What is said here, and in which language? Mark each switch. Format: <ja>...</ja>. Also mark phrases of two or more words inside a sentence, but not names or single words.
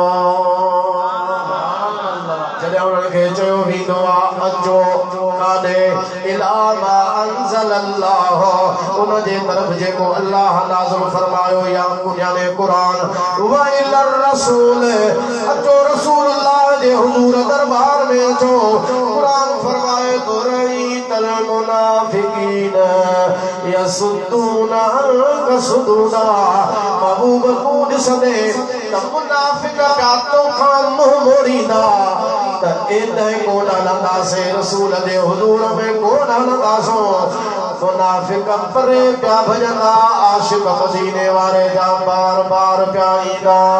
<sd>जॾहिं उन्हनि खे चयो वेंदो आहे अचो काॾे</sd> <ar>إلى ما أنزل الله</ar> <sd>उन जे तरफ़ जेको अल्लाह नाज़िल फरमायो या याने कुरान</sd> <ar>وإلى الرسول</ar> <sd>अचो रसूलुल्लाह जे हुजूर दरबार में अचो कुरान फरमाए तो</sd> <ar>رأيت المنافقين يصدون عنك صدودا</ar> <sd>महबूब तू ॾिसंदे त मुनाफिक पिया तोखां मुंहुं मोड़ींदा त एॾांहुं कोन हलंदासीं रसूल जे हुजूर में कोन हलंदासीं मुनाफिक परे पिया भॼंदा आशिक़ मदीने वारे जा बार बार पिया ईंदा</sd>